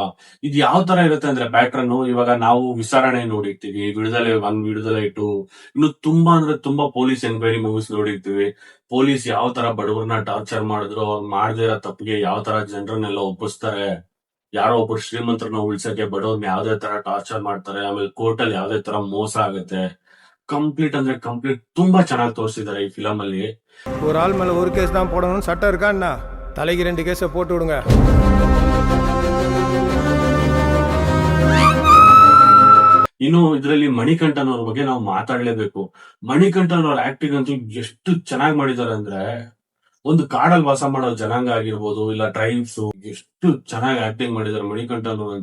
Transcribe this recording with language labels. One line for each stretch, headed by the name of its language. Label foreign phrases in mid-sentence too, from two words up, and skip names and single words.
Kannada: ಇದು ಯಾವ ತರ ಇರುತ್ತೆ ಅಂದ್ರೆ ಪ್ಯಾಟ್ರನ್, ಇವಾಗ ನಾವು ವಿಚಾರಣೆ ನೋಡಿರ್ತೀವಿ, ವಿಡುದಲೆ 1, ವಿಡುದಲೆ 2, ಇನ್ನು ತುಂಬಾ ಅಂದ್ರೆ ತುಂಬಾ
English: police enquiry movies
Kannada: ನೋಡಿರ್ತೀವಿ. ಪೊಲೀಸ್ ಯಾವ ತರ ಬಡವರನ್ನ ಟಾರ್ಚರ್ ಮಾಡಿದ್ರು, ಅವ್ರು ಮಾಡದೇ ಇರೋ ತಪ್ಪಿಗೆ ಯಾವ ತರ ಜನರನ್ನೆಲ್ಲ ಒಪ್ಪಿಸ್ತಾರೆ, ಯಾರೋ ಒಬ್ರು ಶ್ರೀಮಂತರನ್ನ ಉಳ್ಸಕ್ಕೆ ಬಡವ್ರನ್ನ ಯಾವ್ದೇ ತರ ಟಾರ್ಚರ್ ಮಾಡ್ತಾರೆ, ಆಮೇಲೆ ಕೋರ್ಟ್ ಅಲ್ಲಿ ಯಾವ್ದೇ ತರ ಮೋಸ ಆಗುತ್ತೆ. ಕಂಪ್ಲೀಟ್ ಅಂದ್ರೆ ಕಂಪ್ಲೀಟ್ ತುಂಬಾ ಚೆನ್ನಾಗಿ ತೋರಿಸಿದ್ದಾರೆ ಈ ಫಿಲಮ್ ಅಲ್ಲಿ.
Tamil: ஒரு ஆள் மேல ஒரு கேஸ் தான் போடணும்னு சட்டம் இருக்கா என்ன? தலைக்கு 2 கேஸை போட்டு விடுங்க.
Kannada: ಇನ್ನು ಇದರಲ್ಲಿ ಮಣಿಕಂಠನ್ ಅವ್ರ ಬಗ್ಗೆ ನಾವು ಮಾತಾಡ್ಲೇಬೇಕು. ಮಣಿಕಂಠನ್ ಅವ್ರ ಆಕ್ಟಿಂಗ್ ಅಂತೂ ಎಷ್ಟು ಚೆನ್ನಾಗಿ ಮಾಡಿದ್ದಾರೆ ಅಂದ್ರೆ, ಒಂದು ಕಾಡಲ್ಲಿ ವಾಸ ಮಾಡೋ ಜನಾಂಗ ಆಗಿರ್ಬೋದು, ಇಲ್ಲ ಟ್ರೈಬ್ಸ್, ಎಷ್ಟು ಚೆನ್ನಾಗಿ ಆಕ್ಟಿಂಗ್ ಮಾಡಿದ್ದಾರೆ ಮಣಿಕಂಠನ್ ಅವ್ರು.